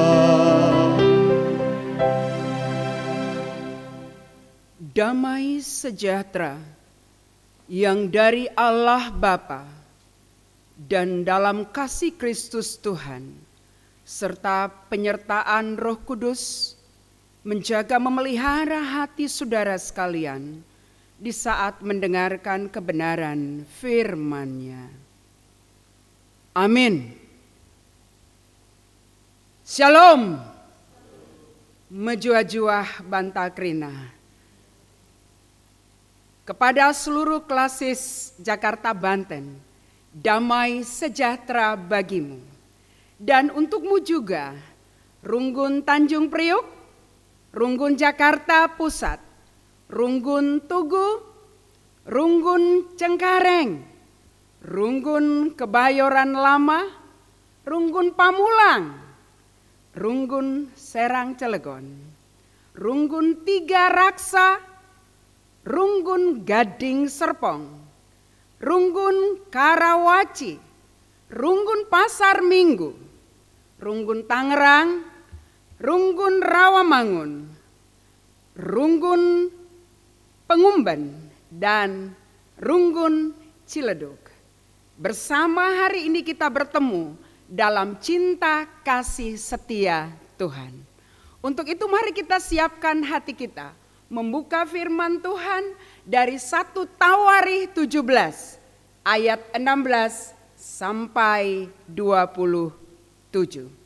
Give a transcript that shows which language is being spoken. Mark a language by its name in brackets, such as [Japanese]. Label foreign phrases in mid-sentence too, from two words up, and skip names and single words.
[Indonesian] Damai sejahtera yang dari Allah Bapa dan dalam kasih Kristus Tuhan serta penyertaan Roh Kudus menjaga memelihara hati saudara sekalian di saat mendengarkan kebenaran firman-Nya. Amin. Shalom. [Batak Karo] Mejuah-juah Bantakrina. [Indonesian] Kepada seluruh klasis Jakarta Banten, damai sejahtera bagimu. Dan untukmu juga, Runggun Tanjung Priuk, Runggun Jakarta Pusat, Runggun Tugu, Runggun Cengkareng, Runggun Kebayoran Lama, Runggun Pamulang, Runggun Serang Cilegon, Runggun Tiga Raksa, Runggun Gading Serpong, Runggun Karawaci, Runggun Pasar Minggu, Runggun Tangerang, Runggun Rawamangun, Runggun Pengumben, dan Runggun Ciledug. Bersama hari ini kita bertemu dalam cinta kasih setia Tuhan. Untuk itu mari kita siapkan hati kita membuka firman Tuhan dari 1 Tawarikh 17 ayat 16 sampai 27.